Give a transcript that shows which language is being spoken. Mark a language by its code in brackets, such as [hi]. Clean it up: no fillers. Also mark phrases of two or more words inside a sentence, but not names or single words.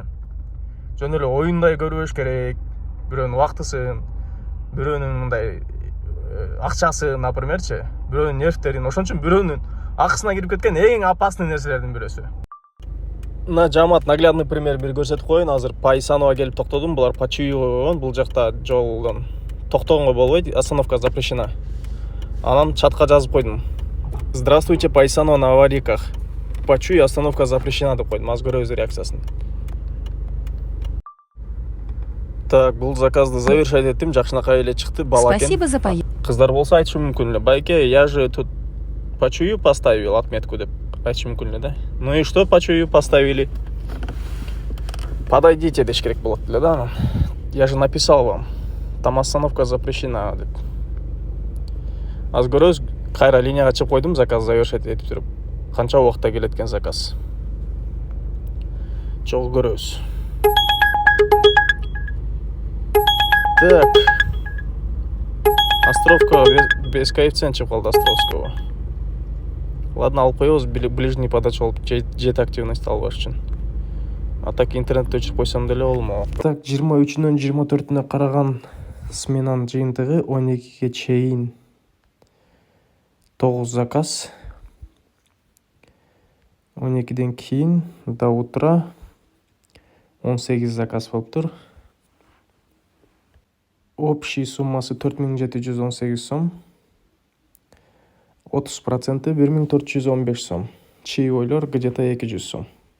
[ky] Жөн эле оюндай көрбөш керек. Бирөөнүн убактысын, бирөөнүн мындай акчасын, напримерчи, бирөөнүн нервтерин. Ошон үчүн бирөөнүн акысына кирип кеткен эң опасный нерселердин бирөөсү. Мына жамаат наглядный пример бир көрсөтүп коеюн. Азыр Пайсанова келип токтодум. Булар по Чуюга койгон. Бул жакта жолдон токтогонго болбойт, [ru] остановка запрещена. [ky] Анан чатка жазып койдум. [ru] Здравствуйте, Пайсанова на аварийках. По Чуй остановка запрещена [ky] деп койдум. Азыр көрөбүз реакциясын. Так, бул заказды завершать еттим. Жакшынакай эле чыкты, бала экен. [ru] Спасибо за поездку. [ky] Кыздар болсо айтышы мүмкүн эле. Байке, [ru] я же тут по Чую поставил отметку [ky] деп айтышы мүмкүн эле да. [ru] Ну и что по Чую поставили? [ky] Подойдите деш керек болот эле да анан. [ru] Я же написал вам. Там остановка запрещена деп. [ky] Азыр көрөбүз, кайра линияга чыгып койдум, заказ завершать этип туруп. Канча убакытта келет экен заказ. Чогуу көрөбүз. Так. Островка [ru] без коэффициент [ky] чыгып калды Островского. Ладно, алып коебуз, [ru] ближний подача [ky] болуп жет активность албаш үчүн. А так интернетти өчүрүп койсом деле болмок. Так, 23-нөн 24-үнө караган сменанын жыйынтыгы 12ге чейин 9 заказ. 12ден кийин [ru] до утра [ky] 18 заказ болуптур. Общий суммасы 4718 сом. 30% 1415 сом. Чаевойлор где-то 200 сом.